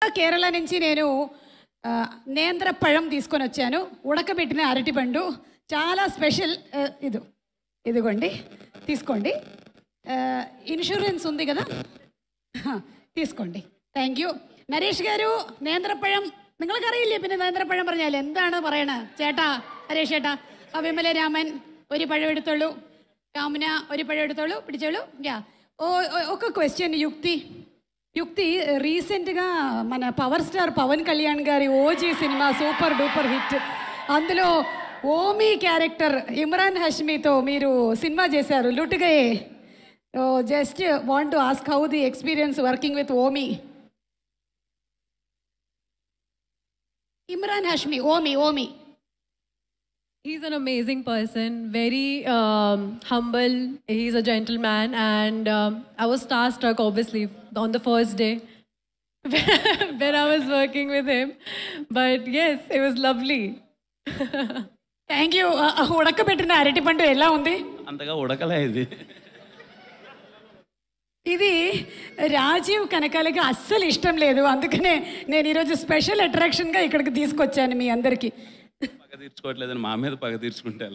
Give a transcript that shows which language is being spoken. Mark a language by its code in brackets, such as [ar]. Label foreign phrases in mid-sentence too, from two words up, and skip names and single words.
[te] కేరళ నుంచి నేను నేంద్ర పഴం తీసుకొని వచ్చాను. ఉడకబెట్టిన అరటిపండు చాలా స్పెషల్. ఇదిగోండి తీసుకోండి. ఇన్సూరెన్స్ ఉంది కదా, [en] തീസ്കോണ്ടി. Thank you. [ml] നരേഷ് ഗാരു നേന്ത്രപ്പഴം നിങ്ങൾക്കറിയില്ലേ? പിന്നെ നേന്ത്രപ്പഴം പറഞ്ഞാൽ എന്താണ് പറയണത്? ചേട്ടാ നരേഷ് ചേട്ടാ, വിമല രാമൻ ഒരു പഴം എടുത്തോളൂ, കാമന ഒരു പഴം എടുത്തോളൂ, పిడిచోళు. [te] యా ఒక క్వశ్చన్ యుక్తి రీసెంట్గా మన పవర్ స్టార్ పవన్ కళ్యాణ్ గారి ఓజీ సినిమా [en] super duper hit. [te] అందులో ఓమీ క్యారెక్టర్ ఇమ్రాన్ హష్మీతో మీరు సినిమా చేశారు లుట్గయే. [en] Just want to ask how the experience working with Omi. Imran Hashmi, Omi. He's an amazing person, very humble. He's a gentleman, and I was starstruck, obviously, on the first day when I was working with him. But yes, it was lovely. Thank you. [te] ఉడకబెట్టిన అరటిపండు ఎలా ఉంది? అంతగా ఉడకలే ఇది. ఇది రాజీవ్ కనకాలకి అస్సలు ఇష్టం లేదు, అందుకనే నేను ఈరోజు స్పెషల్ అట్రాక్షన్గా ఇక్కడికి తీసుకొచ్చాను మీ అందరికీ. పగ తీర్చుకోవట్లేదని మా మీద పగ తీర్చుకుంటే ఎలా?